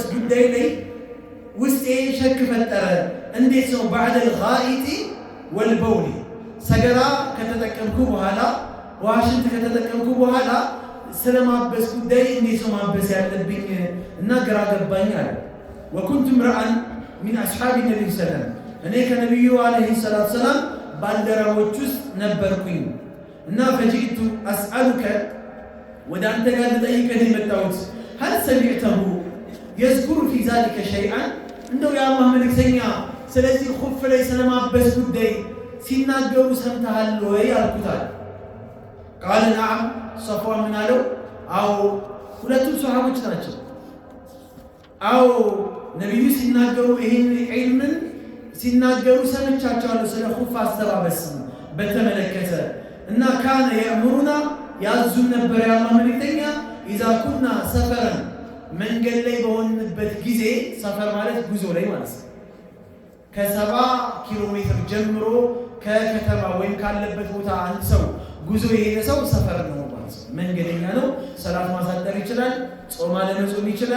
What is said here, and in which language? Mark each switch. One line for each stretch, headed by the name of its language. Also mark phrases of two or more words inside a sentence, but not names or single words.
Amharic: ጉዳይ ላይ ውስጤ ሸክ ፈጠረ። እንዴት ነው
Arabic: بعد الغائط والبول፣
Amharic: ሰገራ ከተጠቀምኩ በኋላ ዋሽንት ከተጠቀምኩ በኋላ ስለማበስ ጉዳይ እንዴት ነው ማበስ ያለብኝ እና ግራ ገባኝ አለ።
Arabic: وكنت امرأ من أصحاب النبي سلم፣
Amharic: እኔ ከነቢዩ
Arabic: عليه الصلاة السلام
Amharic: ባልደረቦች ውስጥ ነበርኩኝ እና
Arabic: فجئت أسألك
Amharic: ወደ አንተ ጋር ልጠይቅህ የመጣሁት
Arabic: هل سمعته يذكر في ذلك شيئا
Amharic: እንደው የአላህ መልእክተኛ ስለዚህ ኹፍ ላይ ስለማበስ ጉዳይ ሲናገሩ ሰምተሃል ወይ አልኩታል።
Arabic: قال نعم صفوان
Amharic: ምን አለው? አዎ ሁለቱም ሱሐቦች ናቸው። አዎ ነብዩ ሲናገሩ ይሄን ዒልምን ሲናገሩ ሰምቻቸዋለሁ ስለ ኹፍ አስተባበስ በተመለከተ እና
Arabic: كان يأمرنا
Amharic: ያዙን ነበር የአላህ መልእክተኛ
Arabic: إذا كنا سفرا
Amharic: መንገድ ላይ በሆንበት ጊዜ ሰፈር ማለት ጉዞ ላይ ማለት ነው። ከ70 ኪሎ ሜትር ጀምሮ ከከተማ ወይም ካለበት ቦታ አንድ ሰው ጉዞ የሄደ ሰው ሰፈር ነው ማለት ነው። መንገደኛ ነው። ሰላት ማሳጠር ይችላል፣ ጾም አለመጾም ይችላል